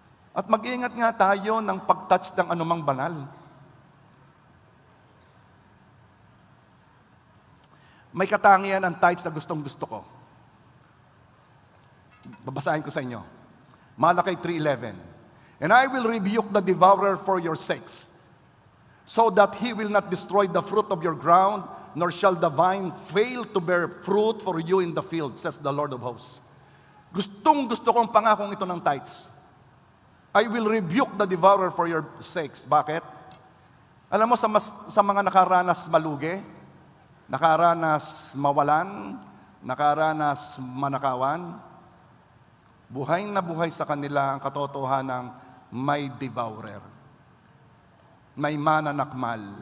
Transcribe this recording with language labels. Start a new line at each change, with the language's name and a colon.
Filipino: At mag-ingat nga tayo ng pag-touch ng anumang banal. May katangian ang tithes na gustong-gusto ko. Babasahin ko sa inyo. Malakay 3:11.
English: And I will rebuke the devourer for your sakes, so that he will not destroy the fruit of your ground, nor shall the vine fail to bear fruit for you in the field, says the Lord of hosts.
Filipino: Gustong-gusto kong pangakong ito ng tithes.
English: I will rebuke the devourer for your sakes.
Filipino: Bakit? Alam mo, sa mga nakaranas malugi, nakaranas mawalan, nakaranas manakawan, buhay na buhay sa kanila ang katotohanan ng may devourer, may mananakmal.